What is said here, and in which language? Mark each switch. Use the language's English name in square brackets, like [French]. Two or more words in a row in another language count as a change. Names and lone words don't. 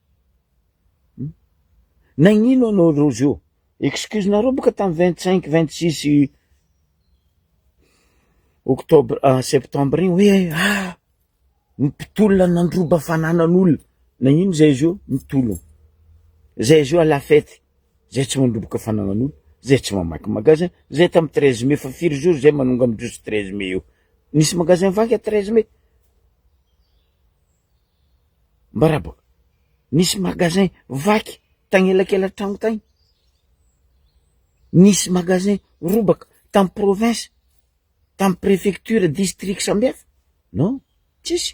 [Malagasy] Nagnino anao rozy io, excuse nareo boka tamy 25-26 [French] octobre septembre [Malagasy] igny hoe mipitolona nandroba fananan'olona. Nagnino zay izy io mitolona zay izy io [French] à la fête, [Malagasy] zay tsy mandroboka fananan'olona, zay tsy mamaky magasin, zay tamy 13 mai fa firy jour zay manonga amy juste 13 mai io nisy magasin vaky à 13 mai mbarabaka, nisy magasin vaky tagnelakela tragno tagny, nisy magasin robaka tamy province, tamy préfecture, district sambihafa, non tsisy.